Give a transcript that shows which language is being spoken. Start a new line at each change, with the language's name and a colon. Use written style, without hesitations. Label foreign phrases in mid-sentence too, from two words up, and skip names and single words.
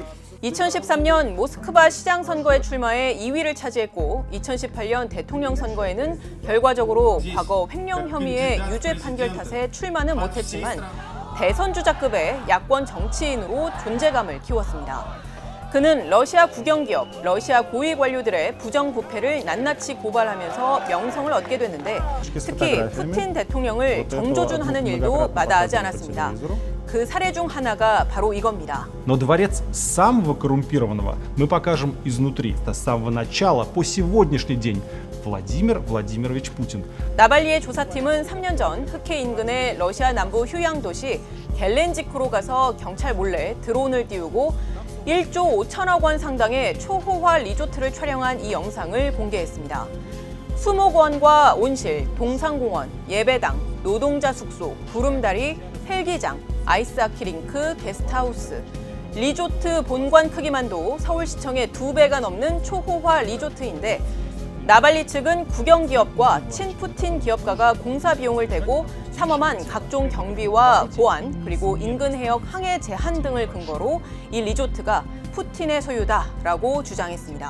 Korean: 2013년 모스크바 시장 선거에 출마해 2위를 차지했고 2018년 대통령 선거에는 결과적으로 과거 횡령 혐의의 유죄 판결 탓에 출마는 못했지만 대선 주자급의 야권 정치인으로 존재감을 키웠습니다. 그는 러시아 국영기업, 러시아 고위 관료들의 부정부패를 낱낱이 고발하면서 명성을 얻게 됐는데 특히 푸틴 대통령을 정조준하는 일도 마다하지 않았습니다. 그 사례 중 하나가 바로 이겁니다.
Russian: Но дворец самого коррумпированного мы покажем изнутри, с самого начала по сегодняшний день. Владимир Владимирович Путин.
Korean: 나발리의 조사팀은 3년 전 흑해 인근의 러시아 남부 휴양 도시 겔렌지크로 가서 경찰 몰래 드론을 띄우고 1조 5천억 원 상당의 초호화 리조트를 촬영한 이 영상을 공개했습니다. 수목원과 온실, 동상공원, 예배당, 노동자 숙소, 구름다리, 헬기장, 아이스하키 링크, 게스트하우스, 리조트 본관 크기만도 서울시청의 2배가 넘는 초호화 리조트인데 나발리 측은 국영기업과 친푸틴 기업가가 공사 비용을 대고 삼엄한 각종 경비와 보안 그리고 인근 해역 항해 제한 등을 근거로 이 리조트가 푸틴의 소유다라고 주장했습니다.